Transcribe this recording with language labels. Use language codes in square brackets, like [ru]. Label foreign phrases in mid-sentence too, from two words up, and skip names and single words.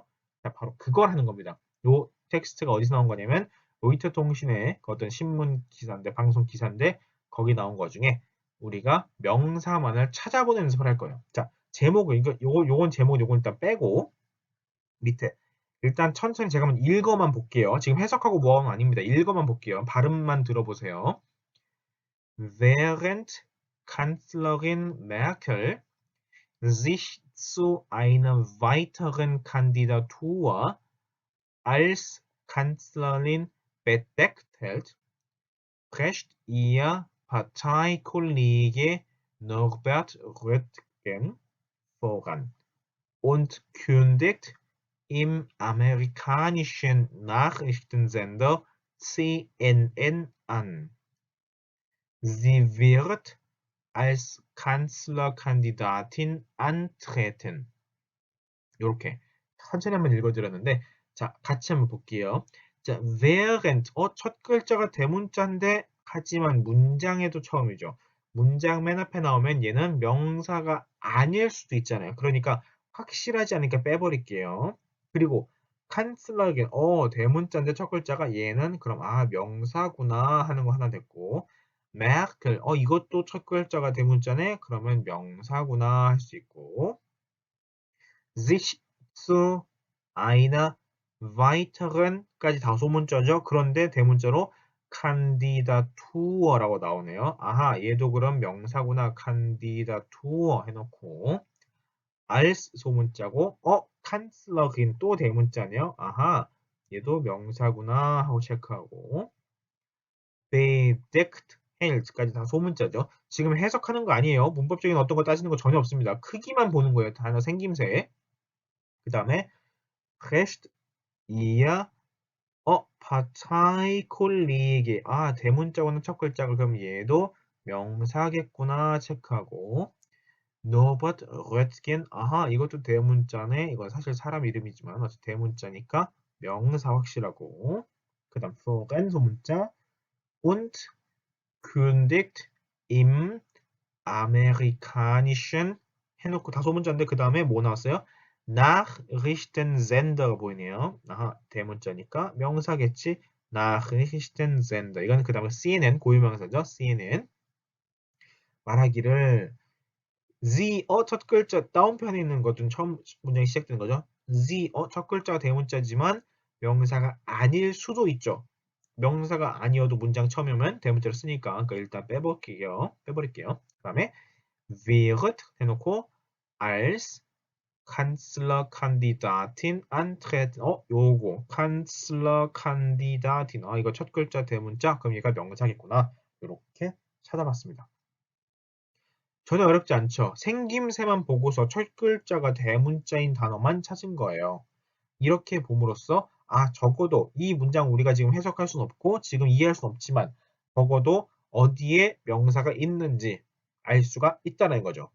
[ko] 자, 바로 그걸 하는 겁니다. 요 텍스트가 어디서 나온 거냐면 로이터 통신의 어떤 신문 기사인데 방송 기사인데 거기 나온 거 중에 우리가 명사만을 찾아보는 연습을 할 거예요. 자, 제목은 요건 제목 요건 일단 빼고 밑에 일단 천천히 제가 한번 읽어만 볼게요. 지금 해석하고 뭐하는 거 아닙니다. 읽어만 볼게요. 발음만 들어보세요. [de] Während Kanzlerin Merkel sich zu einer weiteren Kandidatur als Kanzlerin bedeckt hält, prescht ihr Parteikollege Norbert Röttgen voran. und kündigt im amerikanischen Nachrichtensender CNN an. Sie wird als Kanzlerkandidatin antreten. [ko] 요렇게 천천히 한번 읽어드렸는데 자, 같이 한번 볼게요. 자, während 첫 글자가 대문자인데 하지만 문장에도 처음이죠. 문장 맨 앞에 나오면 얘는 명사가 아닐 수도 있잖아요. 그러니까 확실하지 않으니까 빼버릴게요. 그리고 칸슬러겐 대문자인데 첫 글자가 얘는 그럼 명사구나 하는 거 하나 됐고 메르켈 이것도 첫 글자가 대문자네 그러면 명사구나 할 수 있고 [de] sich zu einer weiteren [ko] 까지 다 소문자죠. 그런데 대문자로 칸디다투어라고 나오네요. 아하, 얘도 그럼 명사구나. 칸디다투어 해놓고 als 소문자고 칸슬러긴 또 대문자네요. 아하, 얘도 명사구나 하고 체크하고 [de] bedeckt hält [ko] 까지 다 소문자죠. 지금 해석하는 거 아니에요. 문법적인 어떤 거 따지는 거 전혀 없습니다. 크기만 보는 거예요. 단어 생김새. 그 다음에 [de] recht ihr Parteikollege [ko] 대문자고는 첫 글자고 그럼 얘도 명사겠구나 체크하고 Norbert Röttgen 이것도 대문자네 이건 사실 사람 이름이지만 어차피 대문자니까 명사 확실하고 그 다음 flogen 소문자 [de] und kündigt im amerikanischen [ko] 해놓고 다 소문자인데 그 다음에 뭐 나왔어요? Nachrichtensender 보이네요. 대문자니까 명사겠지. Nachrichtensender. 이건 그 다음에 CNN 고유명사죠. CNN. 말하기를 Sie 첫 글자 다운편에 있는 것은 처음 문장이 시작되는 거죠. Sie 첫 글자가 대문자지만 명사가 아닐 수도 있죠. 명사가 아니어도 문장 처음에 오면 대문자로 쓰니까 그러니까 일단 빼버릴게요. 그 다음에 wird 해놓고 [de] als Kanzlerkandidatin antreten. [ko] 요거 Kanzlerkandidatin. 이거 첫 글자 대문자. 그럼 얘가 명사겠구나. 이렇게 찾아봤습니다. 전혀 어렵지 않죠. 생김새만 보고서 첫 글자가 대문자인 단어만 찾은 거예요. 이렇게 봄으로써 적어도 이 문장 우리가 지금 해석할 수는 없고 지금 이해할 수는 없지만 적어도 어디에 명사가 있는지 알 수가 있다는 거죠.